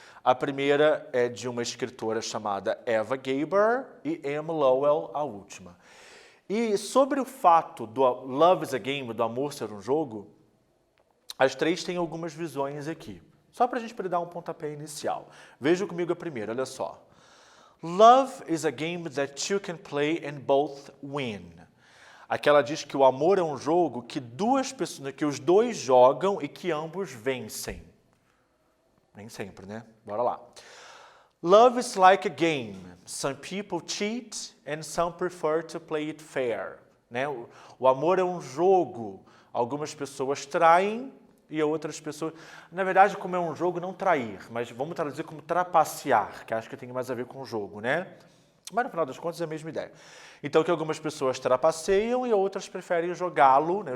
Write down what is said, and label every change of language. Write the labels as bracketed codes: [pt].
[pt] A primeira é de uma escritora chamada Eva Gabor e Anne Lowell, a última. E sobre o fato do Love is a Game, do amor ser um jogo, as 3 têm algumas visões aqui. Só para a gente poder dar um pontapé inicial. Veja comigo a primeira, olha só. [en] Love is a game that you can play and both win. [pt] Aqui ela diz que o amor é um jogo que os dois jogam e que ambos vencem. Nem sempre, né? Bora lá. [en] Love is like a game. Some people cheat and some prefer to play it fair. [pt] Né? O amor é um jogo. Algumas pessoas traem e outras pessoas... Na verdade, como é um jogo, não trair, mas vamos traduzir como trapacear, que acho que tem mais a ver com o jogo, né? Mas no final das contas é a mesma ideia. Então, que algumas pessoas trapaceiam e outras preferem jogá-lo, né?